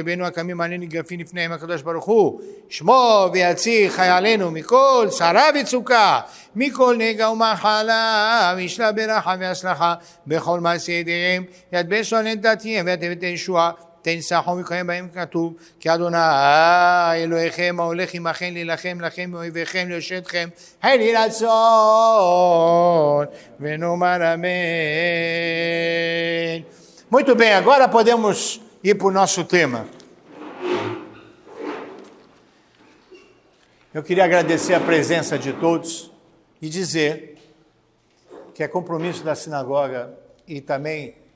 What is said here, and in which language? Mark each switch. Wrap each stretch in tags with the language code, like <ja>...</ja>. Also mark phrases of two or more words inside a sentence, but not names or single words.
<he>אויבינו הקמים עלינו ניגפים לפניהם הקדוש ברוך הוא שמור ויציל חיילינו מכל צרה וצוקה מכל נגע ומחלה וישלח ברכה והצלחה בכל מעשה ידיהם ידבש על נדתיהם ויתן ישועה תן ניצחון ויקיים בהם כתוב כי אדוני אלוהיכם ההולך עמכם להילחם לכם מאויביכם להושיע אל יהי רצון ונאמר amém.</he> <pt>Muito bem, agora podemos ir para o nosso tema. Eu queria agradecer a presença de todos e dizer que é compromisso da sinagoga e também</pt>